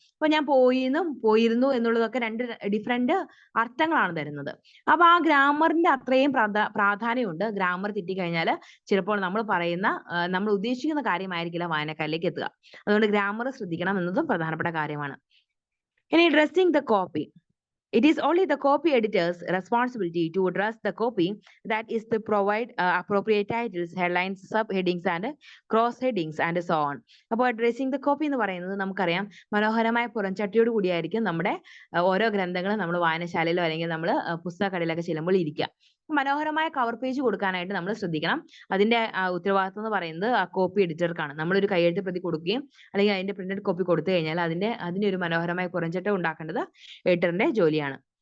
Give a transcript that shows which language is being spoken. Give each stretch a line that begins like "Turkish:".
Malayalam: അപ്പൊ ഞാൻ പോയിരുന്നു എന്നുള്ളതൊക്കെ 2 ഡിഫറെന്റ് അർത്ഥങ്ങളാണ് തരുന്നത്. അപ്പൊ ആ ഗ്രാമറിന്റെ അത്രയും പ്രാധാന്യമുണ്ട്. ഗ്രാമർ തെറ്റിക്കഴിഞ്ഞാൽ ചിലപ്പോൾ നമ്മൾ ഉദ്ദേശിക്കുന്ന കാര്യമായിരിക്കില്ല വായനക്കാരിലേക്ക് എത്തുക. അതുകൊണ്ട് ഗ്രാമർ ശ്രദ്ധിക്കണം എന്നതും പ്രധാനപ്പെട്ട കാര്യമാണ്. ഇനി dressing the copy.
English: It is only the copy editor's responsibility to dress the copy, that is to provide appropriate titles, headlines, subheadings and cross headings and so on.
Malayalam: അപ്പോൾ ഡ്രസ്സിംഗ് ദ കോപ്പി എന്ന് പറയുന്നത് നമുക്കറിയാം മനോഹരമായ പുറംചട്ടയോട് കൂടിയായിരിക്കും നമ്മുടെ ഓരോ ഗ്രന്ഥങ്ങളും നമ്മൾ വായനശാലയിലോ അല്ലെങ്കിൽ നമ്മൾ പുസ്തകക്കടയിലൊക്കെ ചെല്ലുമ്പോൾ ഇരിക്കുക. മനോഹരമായ കവർ പേജ് കൊടുക്കാനായിട്ട് നമ്മൾ ശ്രദ്ധിക്കണം. അതിന്റെ ഉത്തരവാദിത്വം എന്ന് പറയുന്നത് ആ കോപ്പി എഡിറ്റർക്കാണ്. നമ്മളൊരു കയ്യെഴുത്ത് പ്രതി കൊടുക്കുകയും അല്ലെങ്കിൽ അതിന്റെ പ്രിന്റഡ് കോപ്പി കൊടുത്തു കഴിഞ്ഞാൽ അതിന്റെ ഒരു മനോഹരമായ പുറംചട്ട ഉണ്ടാക്കേണ്ടത് എഡിറ്ററിന്റെ ജോലിയാണ്.